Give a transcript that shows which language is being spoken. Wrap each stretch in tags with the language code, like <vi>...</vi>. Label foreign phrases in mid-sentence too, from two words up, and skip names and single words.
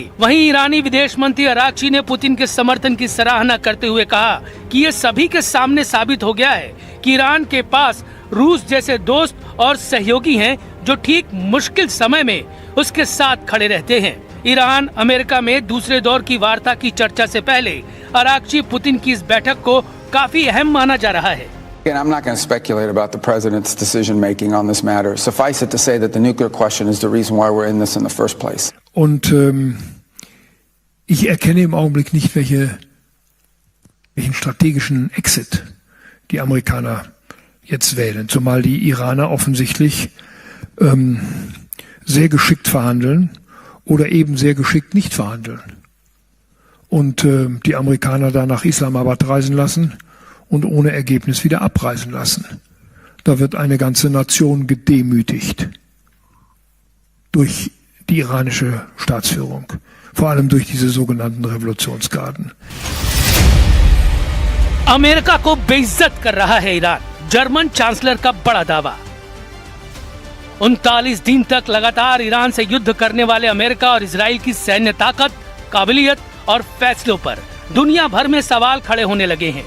<hi>वहीं ईरानी विदेश मंत्री अरागची ने पुतिन के समर्थन की सराहना करते हुए कहा कि ये सभी के सामने साबित हो गया है कि ईरान के पास रूस जैसे दोस्त और सहयोगी हैं जो ठीक मुश्किल समय में उसके साथ खड़े रहते हैं। ईरान अमेरिका में दूसरे दौर की वार्ता की चर्चा से पहले अरागची पुतिन की इस बैठक को काफी अहम माना जा रहा है।</hi> <en>I'm not going to speculate about the president's decision making on this matter. Suffice it to say that the nuclear question is the reason why we're in this in the first place.</en> <de>Und ich erkenne im Augenblick nicht, welchen strategischen Exit die Amerikaner jetzt wählen, zumal die Iraner offensichtlich sehr geschickt verhandeln oder eben sehr geschickt nicht verhandeln und die Amerikaner da nach Islamabad reisen lassen und ohne Ergebnis wieder abreisen lassen. Da wird eine ganze Nation gedemütigt durch die iranische Staatsführung, vor allem durch diese sogenannten Revolutionsgarden.</de> <hi>अमेरिका को बेइज्जत कर रहा है ईरान, जर्मन चांसलर का बड़ा दावा। 39 दिन तक लगातार ईरान से युद्ध करने वाले अमेरिका और इजराइल की सैन्य ताकत, काबिलियत और फैसलों पर दुनिया भर में सवाल खड़े होने लगे हैं।</hi>